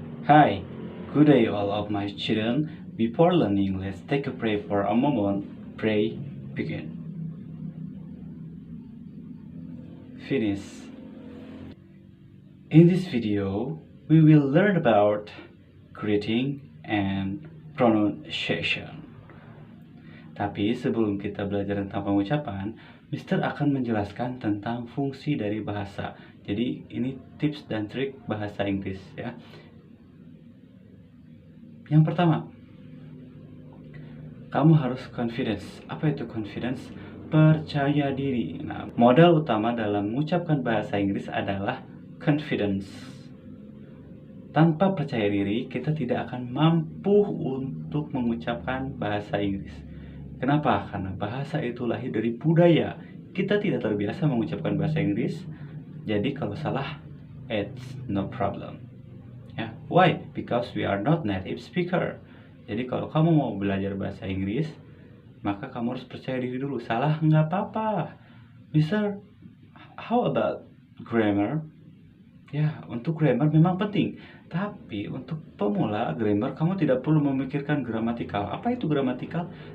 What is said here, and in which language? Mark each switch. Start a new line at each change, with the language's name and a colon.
English: Hi, good day all of my children. Before learning, let's take a pray for a moment. Pray, begin. Finish. In this video, we will learn about greeting and pronunciation.
Indonesian: Tapi sebelum kita belajar tentang pengucapan, Mister akan menjelaskan tentang fungsi dari bahasa. Jadi ini tips dan trik bahasa Inggris ya. Yang pertama, kamu harus confidence. Apa itu confidence? Percaya diri. Nah, modal utama dalam mengucapkan bahasa Inggris adalah confidence. Tanpa percaya diri, kita tidak akan mampu untuk mengucapkan bahasa Inggris. Kenapa? Karena bahasa itu lahir dari budaya. Kita tidak terbiasa mengucapkan bahasa Inggris. Jadi kalau salah,
English: it's no problem.
Indonesian: Ya,
English: why? Because we are not native speaker.
Indonesian: Jadi kalau kamu mau belajar bahasa Inggris, maka kamu harus percaya diri dulu. Salah nggak apa-apa. Mister,
English: how about grammar?
Indonesian: Ya, untuk grammar memang penting. Tapi untuk pemula grammar, kamu tidak perlu memikirkan gramatikal. Apa itu gramatikal?